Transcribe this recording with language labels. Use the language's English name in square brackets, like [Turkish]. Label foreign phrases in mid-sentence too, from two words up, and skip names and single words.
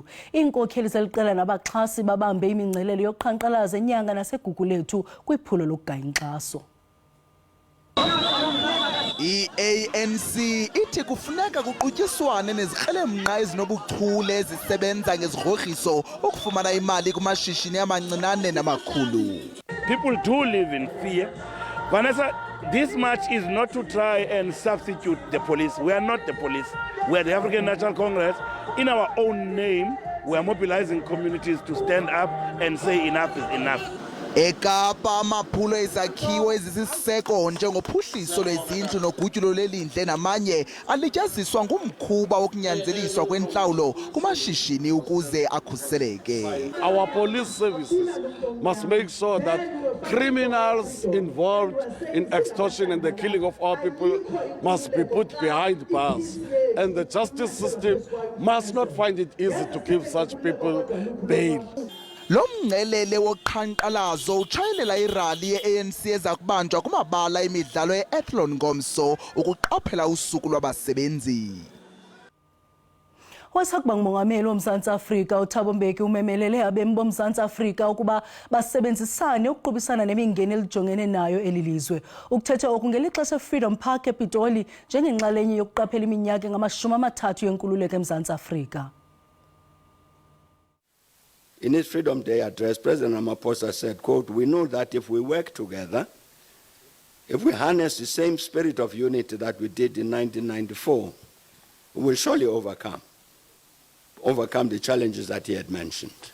[Xhosa] Iinkokheli zeliqela nabaxhasi babambe imingcelelo yokuqhankqalaza enyanga naseGugulethu kwiphulo lokugaya inkxaso. I-ANC ithi kufuneka kuqutyiswane nezikrelemnqa ezinobuchule ezisebenza ngezigrogriso ukufumana imali kumashishini amancinane namakhulu. [English] People do live in fear. Vanessa, this march is not to try and substitute the police. We are not the police. We are the African National Congress. In our own name, we are mobilizing communities to stand up and say enough is enough. [Xhosa] eKapa amaphulo ezakhiwo ezisiseko njengophuhliso lwezindlu nogutyulo lelindle namanye alityaziswa ngumkhuba wokunyanzeliswa kwentlawulo kumashishini ukuze akhuseleke. [English] Our police services must make sure that criminals involved in extortion and the killing of our people must be put behind bars, and the justice system must not find it easy to give such people bail. [Xhosa] Lo mngcelele woqhankqalazo utshayelela irali ye-ANC eza kubanjwa kumabala emidlalo e-Athlone ngomso ukuqaphela usuku lwabasebenzi. Wasakuba ngumongameli woMzantsi Afrika uThabo Mbeki umemelele abemi boMzantsi Afrika ukuba basebenzisane ukuqubisana nemingeni elijongene nayo elilizwe. Ukuthetha oku ngelixesha eFreedom Park ePitoli njengenxalenye yokuqaphela iminyaka engama-30 yenkululeko eMzantsi Afrika. [English] In his Freedom Day address, President Ramaphosa said, quote, "We know that if we work together, if we harness the same spirit of unity that we did in 1994, we will surely overcome the challenges that he had mentioned."